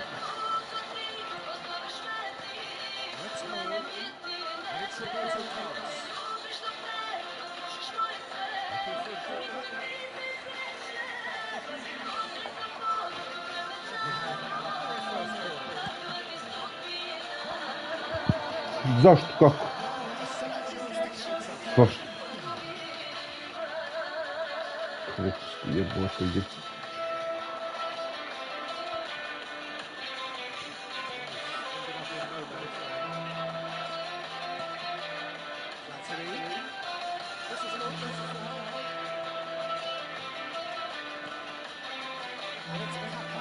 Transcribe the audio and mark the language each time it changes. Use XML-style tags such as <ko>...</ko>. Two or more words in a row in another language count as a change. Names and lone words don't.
<en>Let's move. And it's Roberto Carlos. Looking for a corner. Very first corner.</en> <sr>Zašto? Kako?</sr> <en>A second chance to counter.</en> <sr>Zašto? Kako ste jebote gdje?</sr> <en>Ended up in no man's land. Platini. This is an offensive foul. And it's Kaka.</en>